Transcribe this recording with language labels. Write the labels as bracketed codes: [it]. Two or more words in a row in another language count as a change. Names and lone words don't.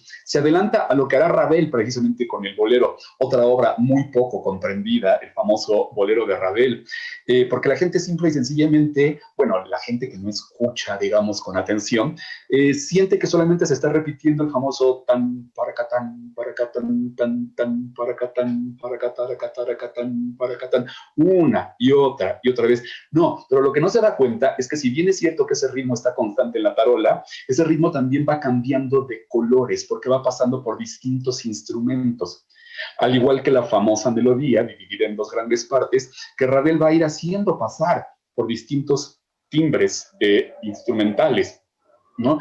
[es] Se adelanta a lo que hará Ravel precisamente con el bolero, otra obra muy poco comprendida, el famoso bolero de Ravel, porque la gente simple y sencillamente, bueno, la gente que no escucha, digamos, con atención, siente que solamente se está repitiendo el famoso tan, paracatán, paracatán, tan, tan, paracatán, paracatán, paracatán, una y otra vez. No, pero lo que no se da cuenta es que si bien es cierto que ese ritmo está constante en la tarola, ese ritmo también va cambiando de colores porque va pasando por distintos instrumentos. Al igual que la famosa melodía, dividida en 2 grandes partes, que Ravel va a ir haciendo pasar por distintos timbres instrumentales, ¿no?